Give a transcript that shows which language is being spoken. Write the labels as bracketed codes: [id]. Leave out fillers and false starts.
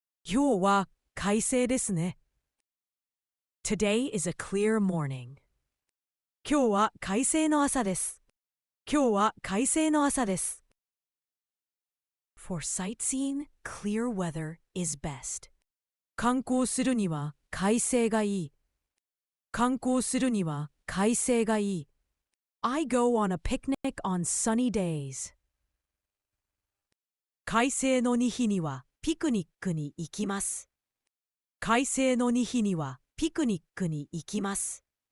[ja] 今日は快晴ですね。 [en] Today is a clear morning. [ja] 今日は快晴の朝です。今日は快晴の朝です。 [en] For sightseeing, clear weather is best. [ja] 観光するには快晴がいい。観光するには快晴がいい。 [en] I go on a picnic on sunny days. [ja] 快晴の日にはピクニックに行きます。快晴の日にはピクニックに行きます。